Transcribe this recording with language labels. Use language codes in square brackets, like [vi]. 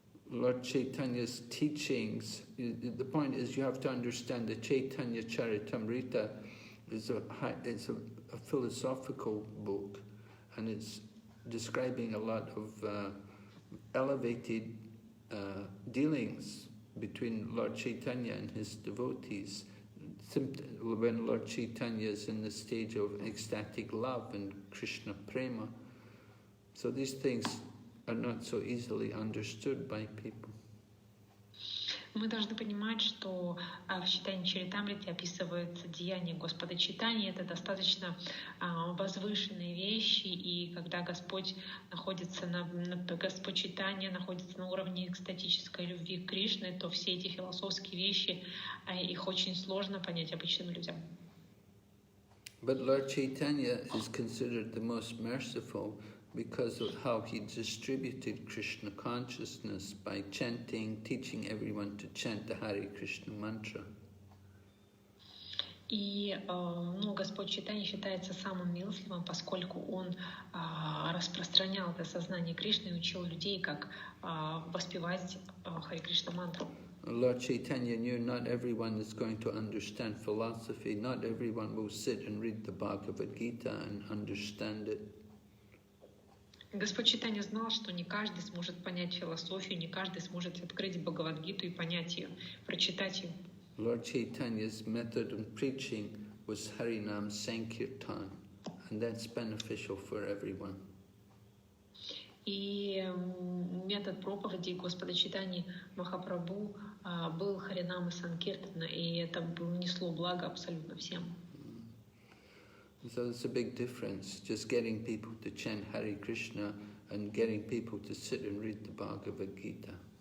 [en] Lord Chaitanya's teachings, the point is you have to understand the Chaitanya Charitamrita is a philosophical book, and it's describing a lot of elevated dealings between Lord Chaitanya and his devotees. When Lord Chaitanya is in the stage of ecstatic love and Krishna prema. So these things are not so easily understood by people. [ru] Мы должны понимать, что в Чайтанья Чаритамрите описывается деяние Господа Чайтаньи. Это достаточно возвышенные вещи, и когда Господь находится Господь Чайтанья находится на уровне экстатической любви к Кришне, то все эти философские вещи, их очень сложно понять обычным людям. [en] But Lord Chaitanya is considered the most merciful because of how he distributed Krishna consciousness by chanting, teaching everyone to chant the Hare Krishna mantra. [ru] И Господь Чайтанья считается самым милостливым, поскольку он распространял это сознание Кришны и учил людей, как воспевать Харе Кришна мантру. [en] Lord Chaitanya knew not everyone is going to understand philosophy, not everyone will sit and read the Bhagavad Gita and understand it. [ru] Господь Чайтанья знал, что не каждый сможет понять философию, не каждый сможет открыть Бхагавад-гиту и понять ее, прочитать ее. [en] Lord Chaitanya's method of preaching was Harinam Sankirtan, and that's beneficial for everyone. [ru] И метод проповеди Господа Чайтаньи Махапрабху был Харинам и Санкиртана, и это несло благо абсолютно всем. [en] So there's a big difference, just getting people to chant Hare Krishna and getting people to sit and read the Bhagavad Gita.